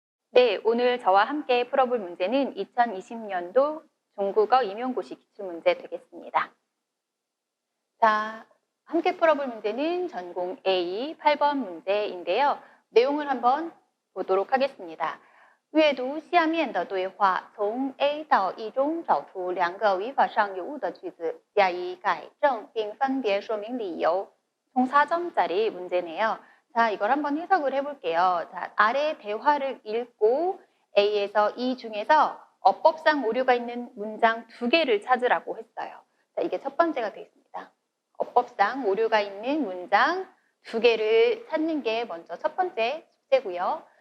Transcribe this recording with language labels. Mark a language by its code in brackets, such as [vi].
[ko] 네, 오늘 저와 함께 풀어볼 문제는 2020년도 중국어 임용고시 기출문제 되겠습니다. 자, 함께 풀어볼 문제는 전공 A 8번 문제인데요. 내용을 한번 보도록 하겠습니다. [zh] 阅读下面的对话，从 A 到 E 中找出两个语法上有误的句子，加以改正，并分别说明理由。 [ko] 총 4점짜리 문제네요. 자, 이걸 한번 해석을 해볼게요. 자, 아래 대화를 읽고 A에서 E 중에서 어법상 오류가 있는 문장 2개를 찾으라고 했어요. 자, 이게 첫 번째가 되겠습니다. 어법상 오류가 있는 문장 2개를 찾는 게 먼저 첫 번째 숙제고요.